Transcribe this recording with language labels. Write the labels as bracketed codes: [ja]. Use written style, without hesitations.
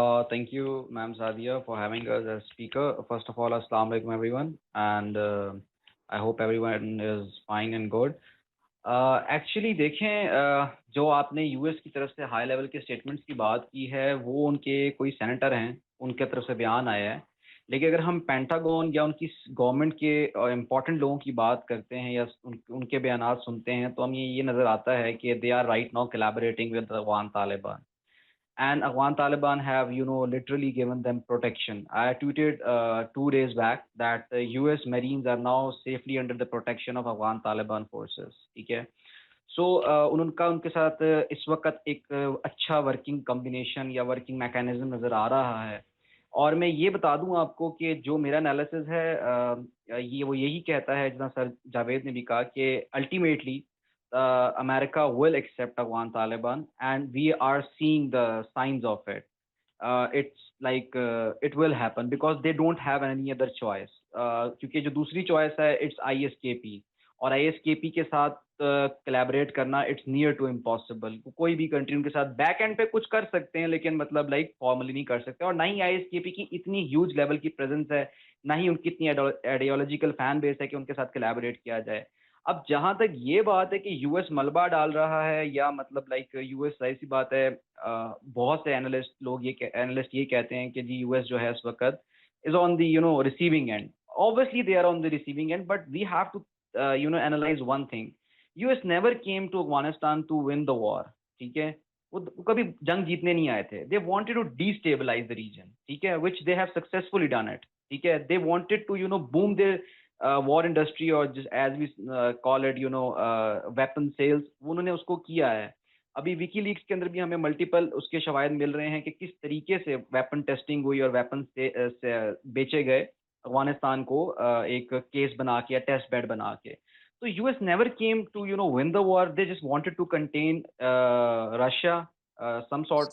[en] Thank you, Ma'am Sadia, for having us as speaker. First of all, Assalamu alaikum, everyone, and I hope everyone is fine and good. [ur] Actually دیکھیں, جو آپ نے U S کی طرف سے high level کے statements کی بات کی ہے, وہ ان کے کوئی سینیٹر ہیں, ان کے طرف سے بیان آیا ہے. لیکن اگر ہم پینٹاگون یا ان کی گورنمنٹ کے امپورٹنٹ لوگوں کی بات کرتے ہیں یا ان کے بیانات سنتے ہیں, تو ہمیں یہ نظر آتا ہے کہ [en] they are right now collaborating with [ur] Afghan Taliban. [en] And Afghan Taliban have, literally given them protection. I tweeted 2 days back that the US Marines are now safely under the protection of Afghan Taliban forces. [ur] ٹھیک ہے, سو ان کے ساتھ اس وقت ایک اچھا working combination یا working mechanism نظر آ رہا ہے. اور میں یہ بتا دوں آپ کو کہ جو میرا انالیسز ہے, وہ یہی کہتا ہے, جتنا سر جاوید نے بھی کہا, کہ ultimately [en] America will accept Afghan Taliban, and we are seeing the signs of it. It's like it will happen because they don't have any other choice. [ur] کیونکہ جو دوسری چوائس ہے [en] it's ISKP, [ur] اور ISKP کے ساتھ collaborate کرنا [en] it's near to impossible. [ur] کوئی بھی کنٹری ان کے ساتھ بیک اینڈ پہ کچھ کر سکتے ہیں, لیکن مطلب لائک فارملی نہیں کر سکتے. اور نہ ہی ISKP کی اتنی ہیوج لیول کی پریزنس ہے, نہ ہی ان کی اتنی آئیڈیالوجیکل فین بیس ہے کہ ان کے ساتھ collaborate کیا جائے. اب جہاں تک یہ بات ہے کہ یو ایس ملبہ ڈال رہا ہے, یا مطلب لائک یو ایس, ظاہر سی بات ہے, بہت سے اینالسٹ یہ کہتے ہیں کہ جی یو ایس جو ہے اس وقت [en] Is on the receiving end. Obviously they are on the receiving end, but we have to analyze one thing. US never came to Afghanistan to win the war. [ur] ٹھیک ہے, وہ کبھی جنگ جیتنے نہیں آئے تھے. [en] They wanted to destabilize the region, [ur] ٹھیک ہے, [en] which they have successfully done it. [ur] ٹھیک ہے, [en] they wanted to boom their war industry, or just as we call it weapon sales, [ur] انہوں نے اس کو کیا ہے. ابھی ویکی لیکس کے اندر بھی ہمیں ملٹیپل اس کے شواہد مل رہے ہیں کہ کس طریقے سے ویپن ٹیسٹنگ ہوئی اور ویپن بیچے گئے افغانستان کو ایک کیس بنا کے یا ٹیسٹ بیڈ بنا کے. [en] تو U S never came to win the war. They just wanted to contain Russia, some sort